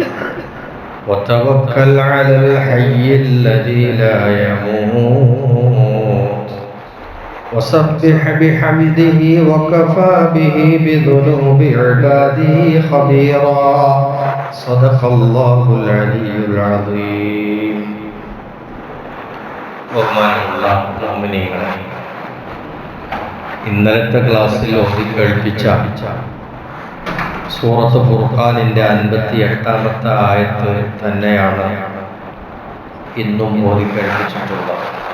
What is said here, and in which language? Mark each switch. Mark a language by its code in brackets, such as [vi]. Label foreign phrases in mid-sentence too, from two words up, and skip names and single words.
[ar] وتوكل على الحي الذي لا يموت وسبح بحمده وكفى به بذنوب عباده خبيرا صدق الله العلي العظيم. [ml] ബഹുമാനമുള്ള മുഅ്മിനീങ്ങളെ, ഇന്നലത്തെ ക്ലാസ്സിൽ ഓതിക്കേൾപ്പിച്ച സൂറത്ത് ഫുർഖാനിൻ്റെ 58-ാമത്തെ ആയത്ത് തന്നെയാണ് ഇന്നും ഓതിക്കേൾപ്പിച്ചിട്ടുള്ളത്.